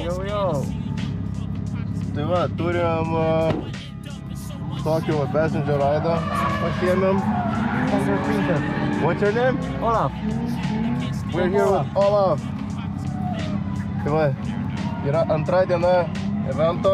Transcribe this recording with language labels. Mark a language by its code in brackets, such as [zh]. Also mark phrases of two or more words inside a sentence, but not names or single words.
[lt] Jau. Tai va, turim tokį [en] passenger ride'ą [lt] pasiėmėm. [en] What's your name? Olaf. We're here with Olaf. [lt] Tai va, yra antra diena evento.